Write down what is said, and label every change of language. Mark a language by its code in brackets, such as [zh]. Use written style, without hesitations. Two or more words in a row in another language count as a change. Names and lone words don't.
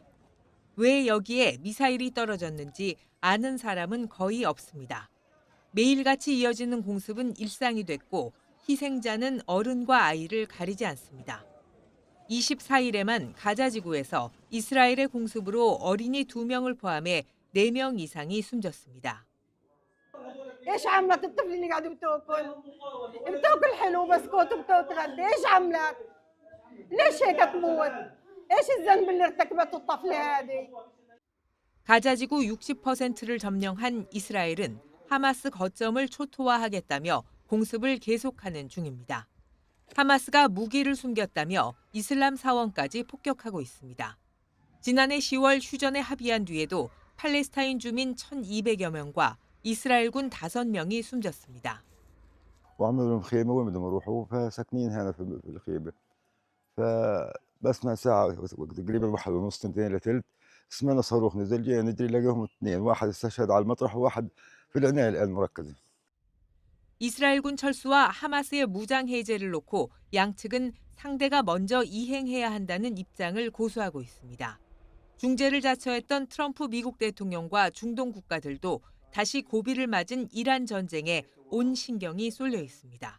[ko] 왜 여기에 미사일이 떨어졌는지 아는 사람은 거의 없습니다. 매일같이 이어지는 공습은 일상이 됐고 희생자는 어른과 아이를 가리지 않습니다. 24일에만 가자지구에서 이스라엘의 공습으로 어린이 2명을 포함해 4명 이상이 숨졌습니다. [ar] ايش عملت الطفل اللي قاعد بتاكل؟ بتاكل حلو بسكوت بتتغدى، ايش عملت؟ ليش هيك تموت؟ ايش الذنب اللي ارتكبته الطفلة هذه؟ [ko] 가자지구 60%를 점령한 이스라엘은 하마스 거점을 초토화하겠다며 공습을 계속하는 중입니다. 하마스가 무기를 숨겼다며 이슬람 사원까지 폭격하고 있습니다. 지난해 10월 휴전에 합의한 뒤에도 팔레스타인 주민 1,200여 명과 이스라엘군 5명이 숨졌습니다. [ar] وعملوا لهم خيمه وين بدهم يروحوا فساكنين هنا في الخيمه فبسمع ساعه تقريبا 1:30 2:00 سمعنا صاروخ نزل جاي ندري لقاهم 2 واحد استشهد على المطرح وواحد في العنايه الان مركزه. [ko] 이스라엘군 철수와 하마스의 무장 해제를 놓고 양측은 상대가 먼저 이행해야 한다는 입장을 고수하고 있습니다. 중재를 자처했던 트럼프 미국 대통령과 중동 국가들도 다시 고비를 맞은 이란 전쟁에 온 신경이 쏠려 있습니다.